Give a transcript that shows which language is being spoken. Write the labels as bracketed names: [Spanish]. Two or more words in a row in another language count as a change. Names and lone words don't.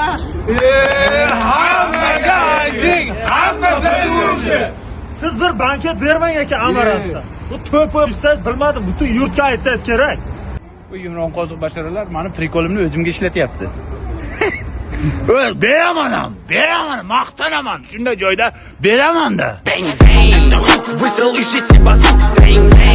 [Uzbek] Hammaga ayting, hamma biluvchi. Siz bir banket bermang aka Amarantda. Bu to'y qilsangiz bilmadim, butun yurtga aytsangiz kerak. Bu yumron qoziq basharalar meni prikolimni o'zimga ishlatyapti. Beraman, maqtanaman. Shunday joyda beraman-da. [English] Bang bang, the hook whistle is just a bazoo. Bang